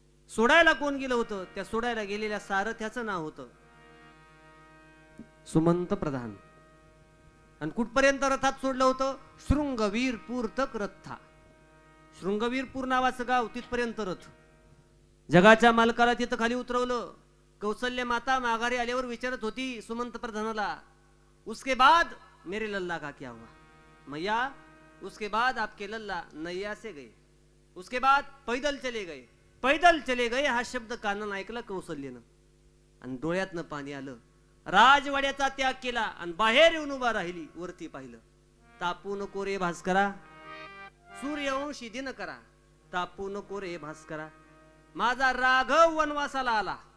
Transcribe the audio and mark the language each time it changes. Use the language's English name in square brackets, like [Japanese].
[Marathi] सोडायला कोण गेलं होतं? त्या सोडायला गेलेल्या सारथ्याचं नाव होतं सुमंत प्रधान. आणि कुठपर्यंत रथात सोडलं होतं? शृंगवीरपूर तक रथा. शृंगवीरपूर नावाचं गाव, तिथपर्यंत रथ. जगाच्या मालकाला तिथं खाली उतरवलं. कौशल्य माता माघारी आल्यावर विचारत होती सुमंत प्रधानाला, [Hindi] उसके बाद मेरे लल्ला का क्या हुआ? मैया, उसके बाद आपके लल्ला नैया से गए, उसके बाद पैदल चले गए. पैदल चले गए [Marathi] हा शब्द कानानं ऐकला कौशल्यनं आणि डोळ्यातनं पाणी आलं. राजवाड्याचा त्याग केला आणि बाहेर येऊन उभा राहिली. वरती पाहिलं, तापू नको रे भास्करा, सूर्यवंशी दिन करा. तापू नको रे भास्करा, माझा राघव वनवासाला आला.